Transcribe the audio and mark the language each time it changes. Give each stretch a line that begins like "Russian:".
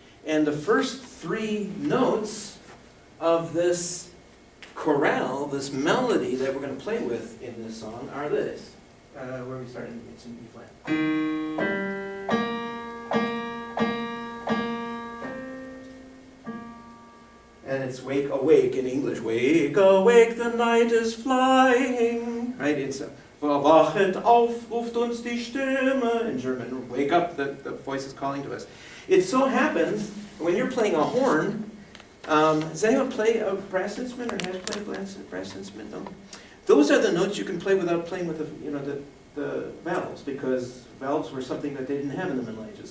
English: And the first 3 notes of this chorale, this melody that we're going to play with in this song are this. Where are we starting? It's in B flat. And it's wake awake in English. Wake awake, the night is flying. Right? It's
German: Wachet auf, ruft uns die Stimme.
English: In German, wake up, the voice is calling to us. It so happens, when you're playing a horn, Does anyone play a brass instrument or has played a brass instrument? No? Those are the notes you can play without playing with the valves, because valves were something that they didn't have in the Middle Ages.